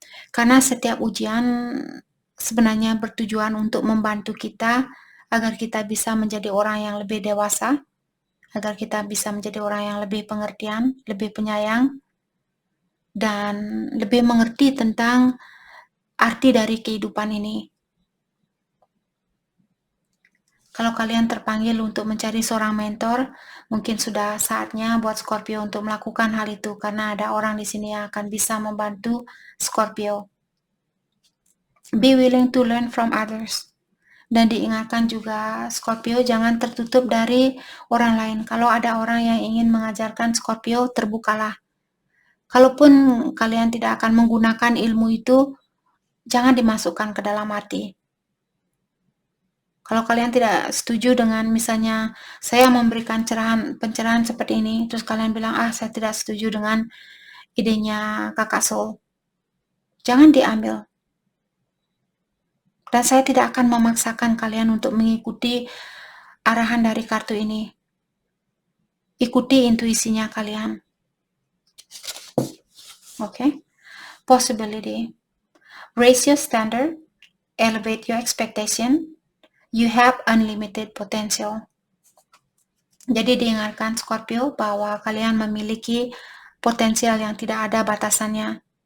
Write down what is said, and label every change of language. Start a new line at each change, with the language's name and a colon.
Indonesian: Karena setiap ujian sebenarnya bertujuan untuk membantu kita agar kita bisa menjadi orang yang lebih dewasa, agar kita bisa menjadi orang yang lebih pengertian, lebih penyayang, dan lebih mengerti tentang arti dari kehidupan ini. Kalau kalian terpanggil untuk mencari seorang mentor, mungkin sudah saatnya buat Scorpio untuk melakukan hal itu, karena ada orang di sini yang akan bisa membantu Scorpio.
English: Be willing to learn from others.
Indonesian: Dan diingatkan juga Scorpio jangan tertutup dari orang lain. Kalau ada orang yang ingin mengajarkan Scorpio, terbukalah. Kalaupun kalian tidak akan menggunakan ilmu itu, jangan dimasukkan ke dalam hati. Kalau kalian tidak setuju dengan misalnya saya memberikan pencerahan seperti ini, terus kalian bilang, saya tidak setuju dengan idenya Kakak Sol. Jangan diambil. Dan saya tidak akan memaksakan kalian untuk mengikuti arahan dari kartu ini. Ikuti intuisinya kalian.
English: Okay? Possibility. Raise your standard. Elevate your expectation. You have unlimited potential.
Indonesian: Jadi diingatkan Scorpio bahwa kalian memiliki potensial yang tidak ada batasannya.